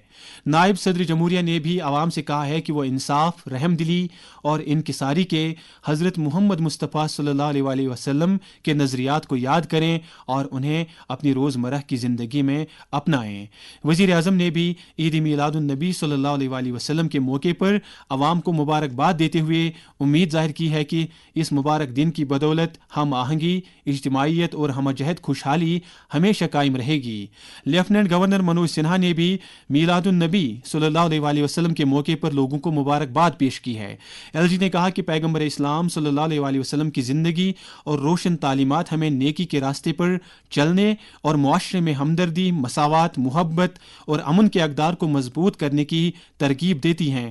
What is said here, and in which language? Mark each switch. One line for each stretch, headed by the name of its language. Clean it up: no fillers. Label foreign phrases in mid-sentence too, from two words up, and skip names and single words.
Urdu: نائب صدر جمہوریہ نے بھی عوام سے کہا ہے کہ وہ انصاف، رحم دلی اور انکساری کے حضرت محمد مصطفیٰ صلی اللہ علیہ وآلہ وسلم کے نظریات کو یاد کریں اور انہیں اپنی روزمرہ کی زندگی میں اپنائیں۔ وزیر اعظم نے بھی عید میلاد النبی صلی اللہ علیہ وآلہ وسلم کے موقع پر عوام کو مبارکباد دیتے ہوئے امید ظاہر کی ہے کہ اس مبارک دن کی بدولت ہم آہنگی، اجتماعیت اور ہمہ جہت خوشحالی ہمیشہ قائم رہے گی۔ لیفٹیننٹ گورنر منوج سنہا نے بھی میلاد النبی صلی اللہ علیہ وآلہ وسلم کے موقع پر لوگوں کو مبارکباد پیش کی ہے۔ ایل جی نے کہا کہ پیغمبر اسلام صلی اللہ علیہ وآلہ وسلم کی زندگی اور روشن تعلیمات ہمیں نیکی کے راستے پر چلنے اور معاشرے میں ہمدردی، مساوات، محبت اور امن کے اقدار کو مضبوط کرنے کی ترغیب دیتی ہیں۔